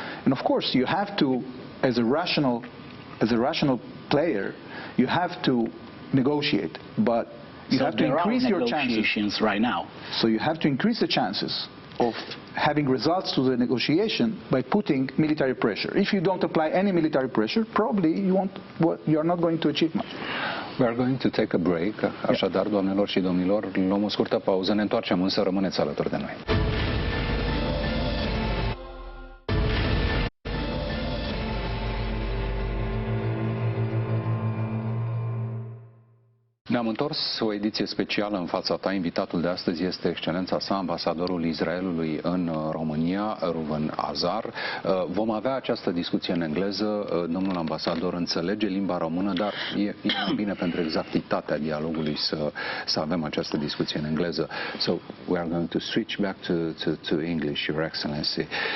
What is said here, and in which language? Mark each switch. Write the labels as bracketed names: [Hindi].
[English] And of course, you have to, as a rational player, you have to negotiate, but you have to increase your chances right now. So you have to increase the chances of having results to the negotiation by putting military pressure. If you don't apply any military pressure, probably you are not going to achieve much. We are going to take a break. [Romanian] Așadar, doamnelor și domnilor, luăm o scurtă pauză, ne întoarcem, însă rămâneți alături de noi. Ne-am întors o ediție specială în fața ta. Invitatul de astăzi este excelența sa, ambasadorul Israelului în România, Reuven Azar. Vom avea această discuție în engleză. Domnul ambasador înțelege limba română, dar e bine pentru exactitatea dialogului să avem această discuție în engleză. [English] So we are going to switch back to English, Your Excellency.